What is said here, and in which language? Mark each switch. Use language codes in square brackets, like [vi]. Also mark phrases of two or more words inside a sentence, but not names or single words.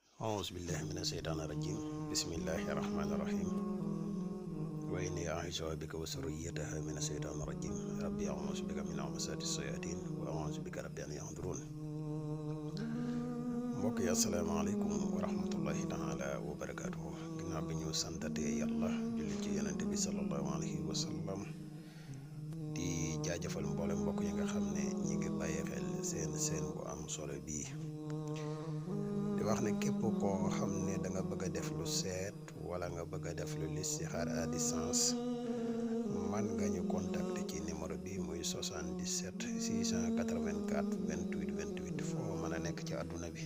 [ar] أعوذ بالله من الشيطان الرجيم بسم الله الرحمن الرحيم وإني أعيذها بك وذريتها من الشيطان الرجيم ربي أعوذ بك من همزات الشياطين وأعوذ بك ربي أن يحضرون [wo] mbokk yi [ar] السلام عليكم ورحمة الله تعالى وبركاته [wo] ginnaaw bi ñu santatee yàlla julli ci yonente bi [ar] صلى الله عليه و [wo] sallam di jaajëfal mboolem mbokk yi nga xam ne ñi ngi bàyyi xel seen bu am solo bii di wax ne képp koo xam ne da nga bëgg a def lu seet wala nga bëgg a def lu listixaar [fr] à distance [wo] man nga ñu contacter ci numéro bi muy 77 684 28 28 foo mën a nekk ci àdduna bi.